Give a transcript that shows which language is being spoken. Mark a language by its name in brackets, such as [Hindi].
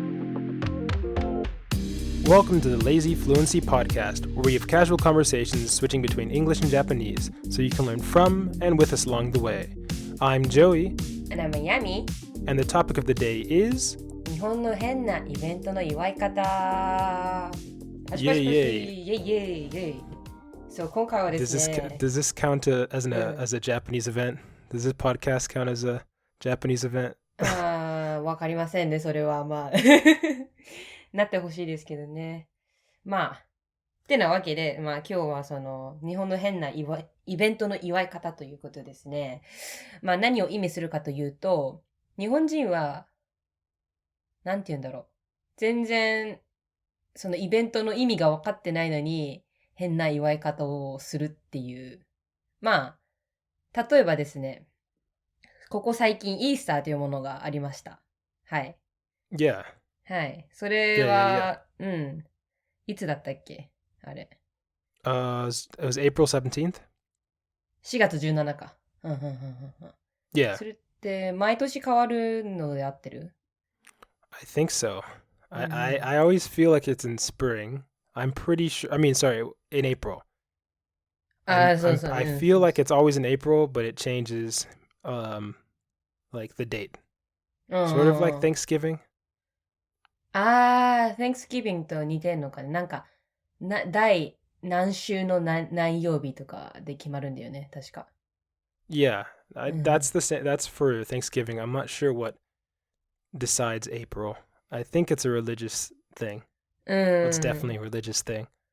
[English] Welcome to the Lazy Fluency podcast, where we have casual conversations switching between English and Japanese, so you can learn from and with us along the way. I'm Joey. And I'm Yami. And the topic of the day is... [Japanese] 日本の変なイベントの祝い方。イェイイェイ。イェイイェイイェイ。そう、今回はですね。 [English] Does this count as a Japanese event? Does this podcast count as a Japanese event? [Japanese] わかりませんね、それは。まあ。なってほしいですけどね。まあ。ってなわけで、まあ今日はその日本の変なイベントの祝い方ということですね。まあ何を意味するかというと、日本人は、なんて言うんだろう。全然、そのイベントの意味が分かってないのに、変な祝い方をするっていう。まあ、例えばですね、ここ最近イースターというものがありました。はい。 [English] Yeah. [Japanese] はい。それは、いつだったっけあれ。 [English] It was April 17th? [Japanese] 4月17か。 [English] Yeah. [Japanese] それって毎年変わるので合ってる？ [English] I think so. I always feel like it's in spring. I'm pretty sure. In April. I feel like it's always in April, but it changes, like the date. Sort of like Thanksgiving. [Japanese] Thanksgiving と似てんのかね。なんか、第何週の何曜日とかで決まるんだよね、確か。 [English] Yeah, that's the same. That's for Thanksgiving. I'm not sure what decides April. I think it's a religious thing. It's definitely a religious thing.